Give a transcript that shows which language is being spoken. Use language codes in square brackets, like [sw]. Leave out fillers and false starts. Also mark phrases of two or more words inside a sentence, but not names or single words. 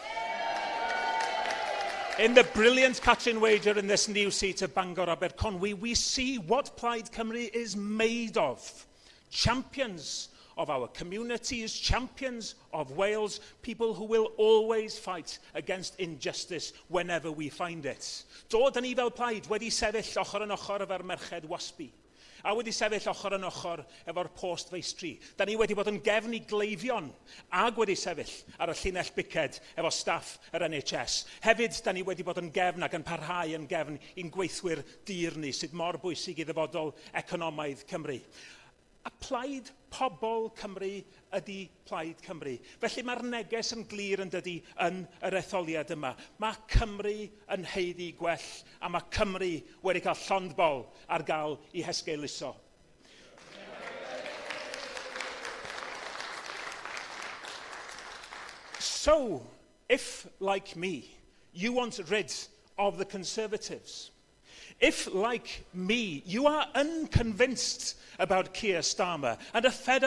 [en] In the brilliant Catrin Wager in this new seat of Bangor Aberconwy, we see what Plaid Cymru is made of. Champions of our communities, champions of Wales, people who will always fight against injustice whenever we find it. [cy] Dod ni fel Plaid wedi sefyll ochr yn ochr efo'r merched wasbi, a wedi sefyll ochr yn ochr efo'r post feistri. Da ni wedi bod yn gefn i gleifion, ag wedi sefyll ar y llinell biced efo staff yr NHS. Hefyd, da ni wedi bod yn gefn ac yn parhau yn gefn i'n gweithwyr dir ni, sydd mor bwysig i ddyfodol economaidd Cymru. A plaid pobl Cymru ydy Plaid Cymru. Felly mae'r neges yn glir yn dydy yn yr etholiad yma. Mae Cymru yn heiddi gwell, a mae Cymru wedi cael llond bol ar gael I hesgeiluso. [en] So, if, like me, you want rid of the Conservatives, if, like me, you are unconvinced about Keir Starmer and are fed